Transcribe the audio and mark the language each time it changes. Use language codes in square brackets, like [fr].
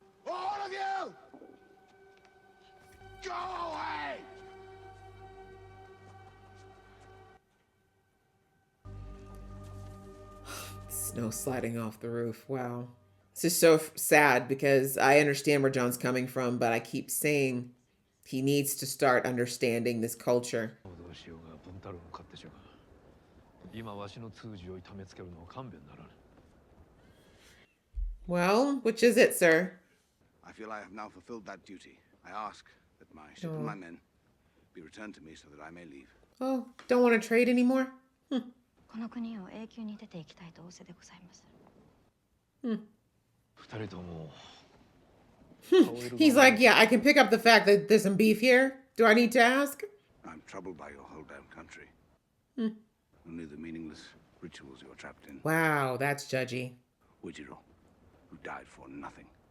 [en] All of you! Go away! Snow sliding off the roof. Wow. This is so sad because I understand where John's coming from, but I keep saying he needs to start understanding this culture. [ja] どうしようが文太郎も勝手じゃが今わしの通詞を痛めつけるのは勘弁ならぬ [en] Well, which is it, sir? I feel I have now fulfilled that duty. I ask that my ship and my men be returned to me so that I may leave. Oh, don't want to trade anymore? [ja] この国を永久に出ていきたいと仰せでございます。二人とも [en] He's like, yeah, I can pick up the fact that there's some beef here. Do I need to ask? I'm troubled by your whole damn country. Only the meaningless rituals you're trapped in. Wow, that's judgy. Ujiro, who died for nothing.